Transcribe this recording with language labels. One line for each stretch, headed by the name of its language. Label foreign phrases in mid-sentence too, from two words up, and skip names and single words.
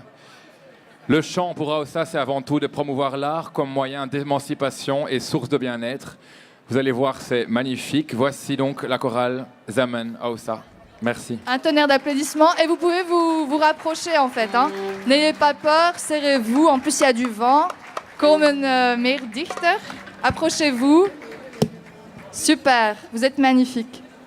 French: Le chant pour Aoussa, c'est avant tout de promouvoir l'art comme moyen d'émancipation et source de bien-être. Vous allez voir, c'est magnifique. Voici donc la chorale Zaman Aoussa. Merci. Un tonnerre d'applaudissements et vous pouvez vous rapprocher en fait. Hein. N'ayez pas peur, serrez-vous. En plus, il y a du vent.
Dutch: Komen meer dichter.
French: Approchez-vous. Super, vous êtes magnifiques.